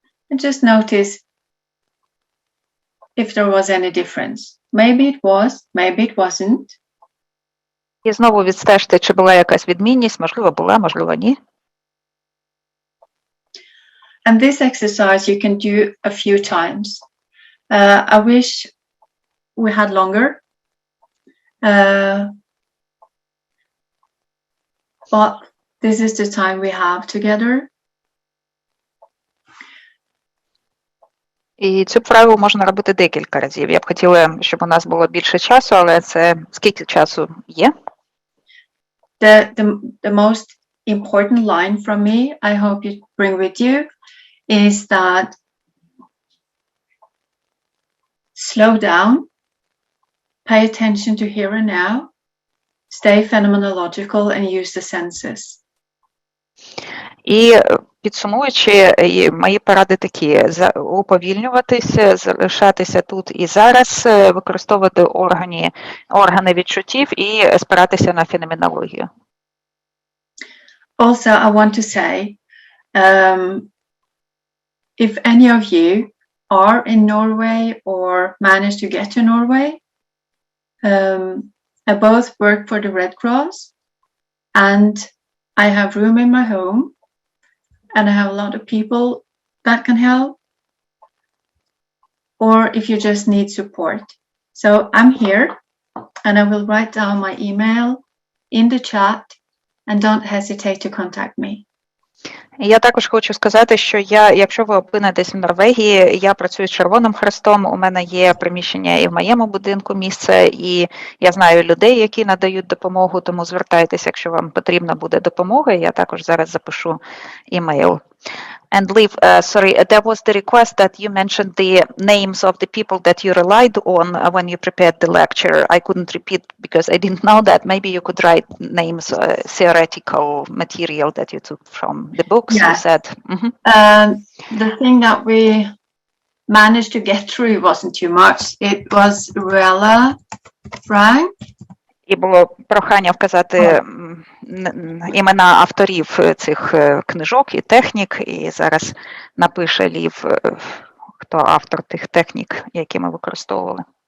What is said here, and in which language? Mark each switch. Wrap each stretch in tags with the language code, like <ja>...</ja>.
<en>And just notice if there was any difference. Maybe it was, maybe it wasn't.</en> <uk>І знову відстежте, чи була якась відмінність, можливо, була, можливо, ні.</uk> <en>And this exercise you can do a few times. I wish we had longer, but this is the time we have together.</en> <uk>І цю вправу можна робити декілька разів. Я б хотіла, щоб у нас було більше часу, але це скільки часу є?</uk> <en>The most important line from me, I hope you bring with you, is that slow down, pay attention to here and now, stay phenomenological and use the senses.</en> <uk>І підсумуючи, мої поради такі: уповільнюватися, залишатися тут і зараз, використовувати органи відчуттів і спиратися на феноменологію.</uk> <en>Also, I want to say, if any of you are in Norway or manage to get to Norway, I both work for the Red Cross and I have room in my home and I have a lot of people that can help, or if you just need support. So I'm here and I will write down my email in the chat and don't hesitate to contact me.</en> <uk>Я також хочу сказати, що якщо ви опинитесь в Норвегії, я працюю з Червоним Хрестом, у мене є приміщення і в моєму будинку місце, і я знаю людей, які надають допомогу, тому звертайтеся, якщо вам потрібна буде допомога, я також зараз запишу імейл.</uk> <en>And Liv, sorry, there was the request that you mentioned the names of the people that you relied on when you prepared the lecture. I couldn't repeat because I didn't know that. Maybe you could write names, theoretical material that you took from the books, you said. Mm-hmm. The thing that we managed to get through wasn't too much. It was Ruella, Frank.</en> <uk>І було прохання вказати імена авторів цих книжок і технік, і зараз напише Лів, хто автор тих технік, які ми використовували.</uk>